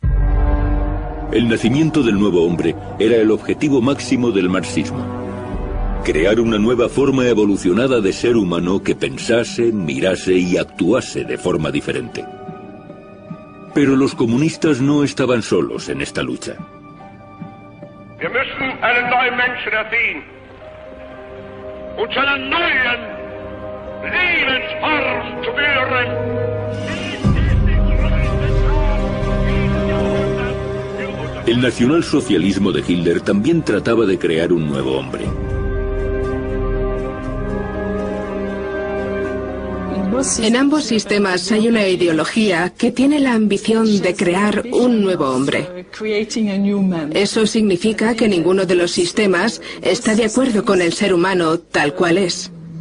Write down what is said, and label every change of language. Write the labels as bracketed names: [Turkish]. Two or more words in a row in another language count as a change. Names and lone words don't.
[Spanish] El nacimiento del nuevo hombre era el objetivo máximo del marxismo. Crear una nueva forma evolucionada de ser humano que pensase, mirase y actuase de forma diferente. Pero los comunistas no estaban solos en esta lucha. [German] Wir müssen einen neuen Menschen erziehen und zu einer neuen Lebensform zu führen. [Spanish] El nacionalsocialismo de Hitler también trataba de crear un nuevo hombre. En ambos sistemas hay una ideología que tiene la ambición de crear un nuevo hombre. Eso significa que ninguno de los sistemas está de acuerdo con el ser humano tal cual es.